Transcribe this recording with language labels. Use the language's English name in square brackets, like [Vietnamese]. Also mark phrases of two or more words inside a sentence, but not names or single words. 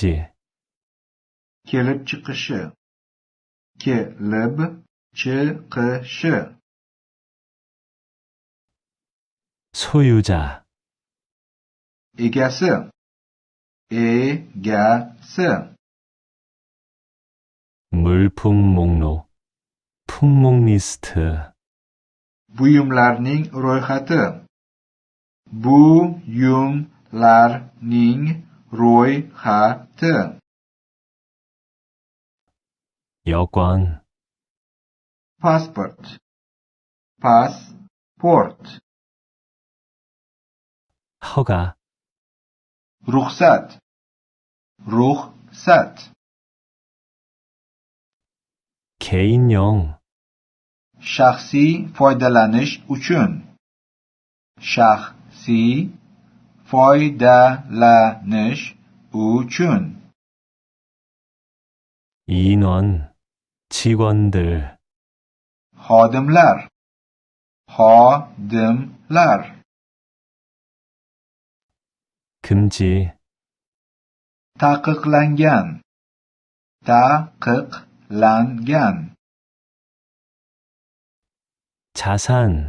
[Uzbek] kelib chiqishi, kelib chiqishi, [Korean] 소유자, [Uzbek] egasi, egasi, [Korean] 물품 목록, 품목 리스트, [Uzbek] buyumlarning ro'yxati, buyumlarning ro'yxati, [Korean] 여권, [Uzbek] pasport, pasport, [Korean] 허가, [Uzbek] ruxsat, ruxsat, [Korean] 개인용, [Uzbek] shaxsiy foydalanish uchun, shaxsiy foydalanish uchun, [Korean] 인원, 직원들, [Uzbek] xodimlar, xodimlar, [Korean] 금지, [Uzbek] taqiqlangan, taqiqlangan, [Korean] 자산,